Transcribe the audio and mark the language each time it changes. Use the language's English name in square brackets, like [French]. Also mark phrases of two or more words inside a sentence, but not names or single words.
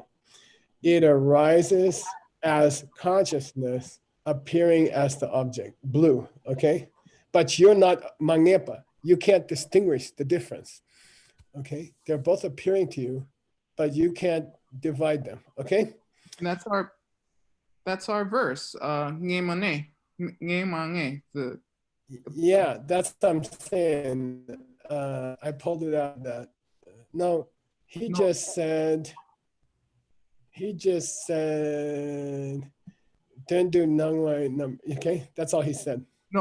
[English] It arises as consciousness appearing as the object, blue, okay? But you're not mangepa. You can't distinguish the difference, okay? They're both appearing to you, but you can't divide them, okay? And that's our verse. [Tibetan] Nge mane, nge mange. [English] The Yeah, that's what I'm saying. I pulled it out that. No, he No. just said, don't do [Tibetan] nangwai num. [English] Okay, that's all he said. He